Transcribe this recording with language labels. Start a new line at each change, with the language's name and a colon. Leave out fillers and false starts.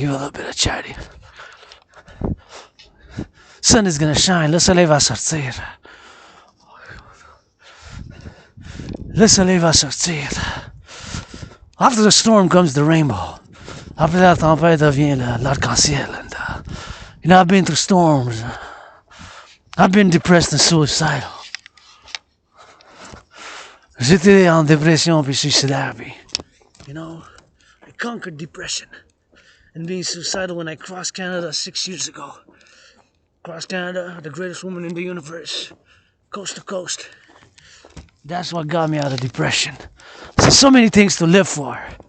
English: Give a little bit of charity. Sun is gonna shine.
French: Le soleil va sortir. Le soleil va sortir.
English: After the storm comes the rainbow.
French: Après la tempête vient l'arc-en-ciel.
English: And, I've been through storms. I've been depressed and suicidal.
French: J'étais en dépression puis suicidaire.
English: I conquered depression and being suicidal when I crossed Canada 6 years ago. Across Canada, the greatest woman in the universe, coast to coast. That's what got me out of depression. So many things to live for.